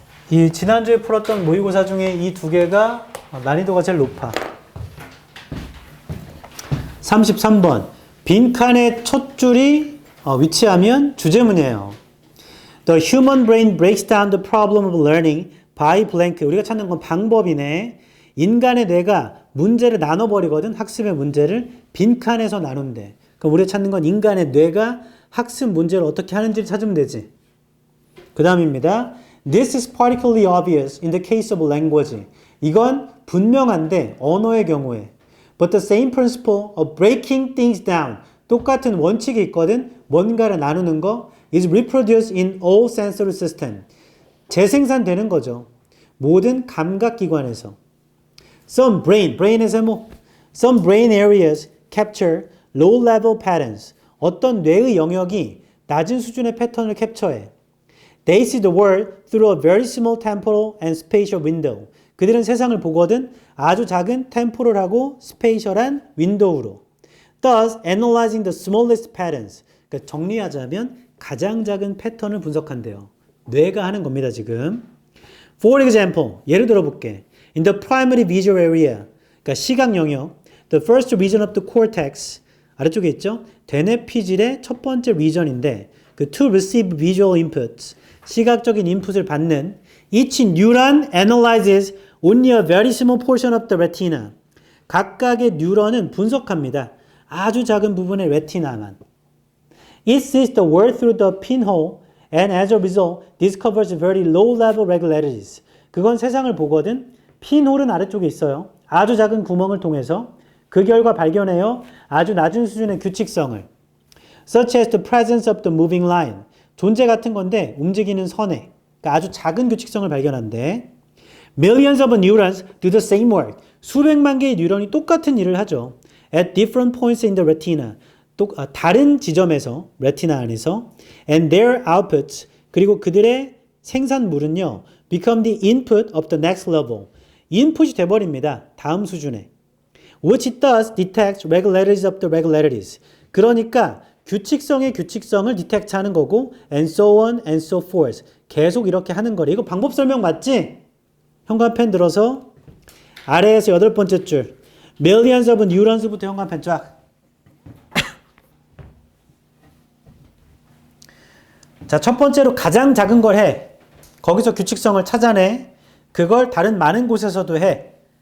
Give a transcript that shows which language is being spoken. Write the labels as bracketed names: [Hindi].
[Korean] 이 지난주에 풀었던 모의고사 중에 이 두 개가 난이도가 제일 높아. 33번 빈칸의 첫 줄이 위치하면 주제문이에요. [English] The human brain breaks down the problem of learning by blank. [Korean] 우리가 찾는 건 방법이네. 인간의 뇌가 문제를 나눠버리거든. 학습의 문제를 빈칸에서 나눈대. 그럼 우리가 찾는 건 인간의 뇌가 학습 문제를 어떻게 하는지를 찾으면 되지. 그 다음입니다. [English] This is particularly obvious in the case of language. [Korean] 이건 분명한데 언어의 경우에 [English] But the same principle of breaking things down. [Korean] 똑같은 원칙이 있거든. 뭔가를 나누는 거 [English] is reproduced in all sensory system. [Korean] 재생산되는 거죠. 모든 감각기관에서. Some brain의 제목. [English] Some brain areas capture low-level patterns. [Korean] 어떤 뇌의 영역이 낮은 수준의 패턴을 캡처해. [English] They see the world through a very small temporal and spatial window. [Korean] 그들은 세상을 보거든 아주 작은 템포럴하고 스페이셜한 윈도우로. [English] Thus, analyzing the smallest patterns. [Korean] 그러니까 정리하자면 가장 작은 패턴을 분석한대요. 뇌가 하는 겁니다, 지금. [English] For example, [Korean] 예를 들어볼게. [English] In the primary visual area, [Korean] 그러니까 시각 영역, [English] the first region of the cortex, [Korean] 아래쪽에 있죠? 대뇌피질의 첫 번째 리전인데 그 [English] to receive visual inputs, [Korean] 시각적인 인풋을 받는 [English] each neuron analyzes only a very small portion of the retina. [Korean] 각각의 뉴런은 분석합니다. 아주 작은 부분의 레티나만. [English] It sees the world through the pinhole and as a result discovers very low-level regularities. [Korean] 그건 세상을 보거든. 핀홀은 아래쪽에 있어요. 아주 작은 구멍을 통해서 그 결과 발견해요. 아주 낮은 수준의 규칙성을. [English] Such as the presence of the moving line. [Korean] 존재 같은 건데 움직이는 선에. 그러니까 아주 작은 규칙성을 발견한대. [English] Millions of neurons do the same work. [Korean] 수백만 개의 뉴런이 똑같은 일을 하죠. [English] At different points in the retina. [Korean] 다른 지점에서 레티나 안에서 [English] and their outputs [Korean] 그리고 그들의 생산물은요 [English] become the input of the next level [Korean] 인풋이 돼버립니다. 다음 수준에 [English] which it does detect regularities of the regularities [Korean] 그러니까 규칙성의 규칙성을 디텍트하는 거고 [English] and so on and so forth [Korean] 계속 이렇게 하는 거래. 이거 방법 설명 맞지? 현관펜 들어서 아래에서 8번째 줄 [English] millions of neurons부터 [Korean] 현관펜 쫙 자, 첫 번째로 가장 작은 걸 해. 거기서 규칙성을 찾아내. 그걸 다른 많은 곳에서도 해.